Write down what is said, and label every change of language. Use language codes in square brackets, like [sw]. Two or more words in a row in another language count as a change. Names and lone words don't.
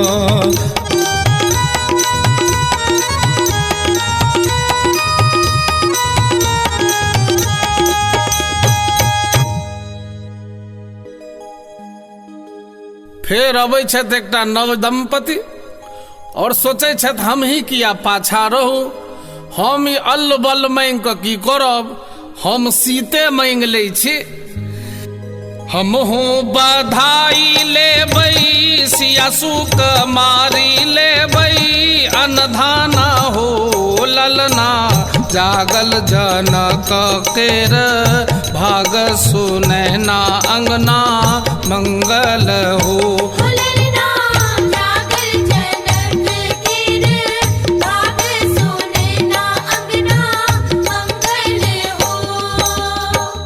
[mai] फिर अबै छथि एकटा नव दंपति और सोचे छथि हम ही किया पाछा रहू, हम ई अल्ल बल्ल मांग कऽ की करब, हम सीते मांग लै छी। हमहूँ बधाई लेबै सियासु मारी लेबै, अनधाना हो ललना जागल जनक केर भाग सुनैना अंगना मंगल हो। ललना जागल जनक केर भाग सुनैना अंगना मंगल हो।